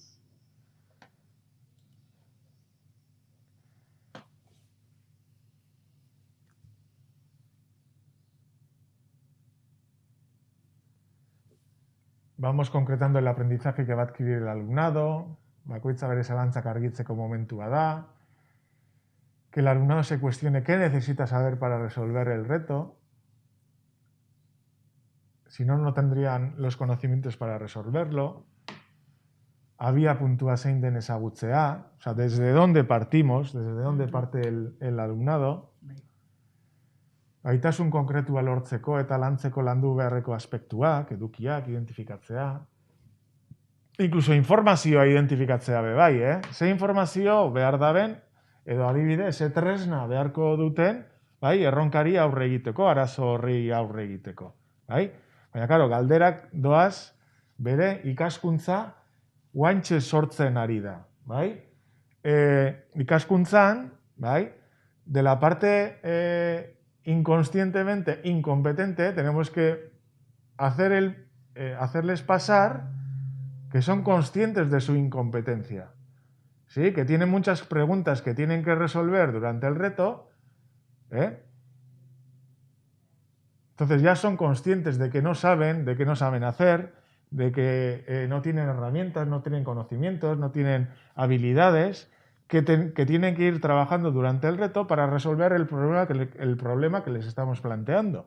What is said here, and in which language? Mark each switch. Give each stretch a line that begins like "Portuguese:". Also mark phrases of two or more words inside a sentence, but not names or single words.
Spanish: Vamos concretando el aprendizaje que va a adquirir el alumnado,
Basque: bakoitza bere zalantzak argitzeko momentua da,
Spanish: que el alumnado se cuestione qué necesita saber para resolver el reto, si no, no tendrían los conocimientos para resolverlo.
Basque: Había puntua zein den ezagutzea,
Spanish: o sea, desde dónde partimos, desde dónde parte el alumnado.
Basque: Gaitasun konkretua lortzeko eta lantzeko landu beharreko aspektuak, edukiak, identifikatzea. Incluso informazioa identifikatzea be bai, Ze informazio behar daben, edo adibide, ze tresna beharko duten, bai, erronkari aurre egiteko, arazo horri aurre egiteko, bai? Baina, karo, galderak doaz bere ikaskuntza guantxe sortzen ari da, bai? Ikaskuntzan, bai,
Spanish: de la parte inconscientemente incompetente, tenemos que hacerles pasar que son conscientes de su incompetencia, ¿sí? Que tienen muchas preguntas que tienen que resolver durante el reto, Entonces ya son conscientes de que no saben hacer, de que no tienen herramientas, no tienen conocimientos, no tienen habilidades, que tienen que ir trabajando durante el reto para resolver el problema que les estamos planteando.